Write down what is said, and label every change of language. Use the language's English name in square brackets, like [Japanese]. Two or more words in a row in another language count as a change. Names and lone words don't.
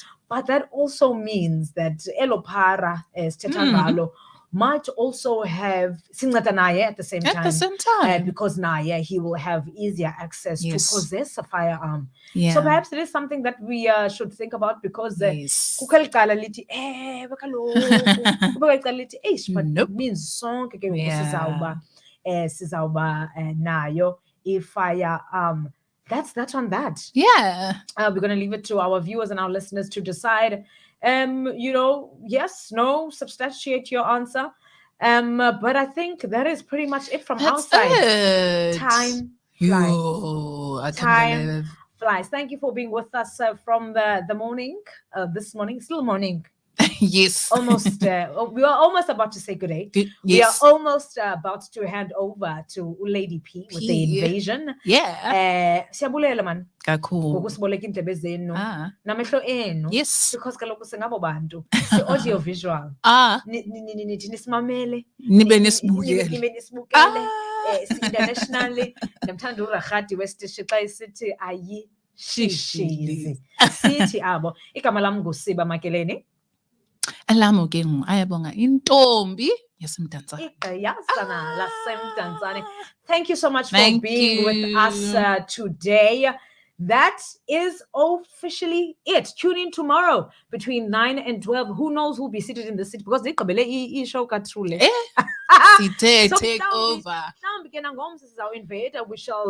[English] But that also means that Elopara might also have Singatanaye at the same time. Because Naya, he will have easier access to possess a firearm. Yeah. So perhaps it is something that we should think about because but it means song [Xhosa] sizawuba nayo [English] a firearm. That's on that. Yeah. We're going to leave it to our viewers and our listeners to decide. Yes, no, substantiate your answer. But I think that is pretty much it from That's our side. it. Time flies. Time flies. Thank you for being with us from the morning. This morning, still morning. Yes. Almost. We are almost about to say good day. Yes. We are almost about to hand over to Lady P with the invasion. Yeah. [Xhosa] Siyabulela man. Kakhulu. Ngokusiboleka indlebe zenu. Namehlo enu. [English] Yes. [Xhosa] Because kaloku singabo bantu. Si [English] audio visual. [Xhosa] Nithi nisimamele. Nibe nisibukele. [English] Internationally. [Xhosa] Ndamthanda uRagadi wesitishi xa isithi ayi shishili. Sithi abo. Igama lam nguSiba Makeleni. Elamo ke ayabonga intombi yasemdantsane. Igqiyazana lasemdantsane. [English] Thank you so much for being with us today. That is officially it. Tune in tomorrow between 9 and 12. Who knows who'll be seated in the seat because they show katrule. Take over. We shall